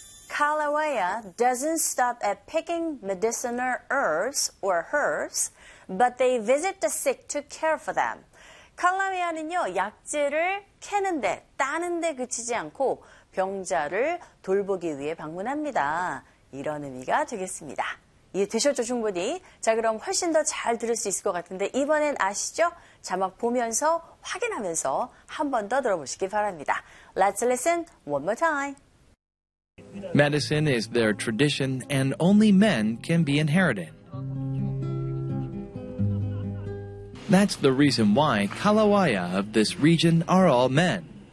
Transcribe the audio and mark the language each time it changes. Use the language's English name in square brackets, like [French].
[English] Kalawea doesn't stop at picking medicinal herbs or herbs, but they visit the sick to care for them. [Korean] 칼라웨아는요, 약재를 캐는데, 따는데 그치지 않고 병자를 돌보기 위해 방문합니다. 이런 의미가 되겠습니다. 이해되셨죠, 충분히? 자, 그럼 훨씬 더 잘 들을 수 있을 것 같은데 이번엔 아시죠? 자막 보면서 확인하면서 한 번 더 들어보시기 바랍니다. [English] Let's listen one more time. Medicine is their tradition and only men can be inherited. That's the reason why Kalawaya of this region are all men.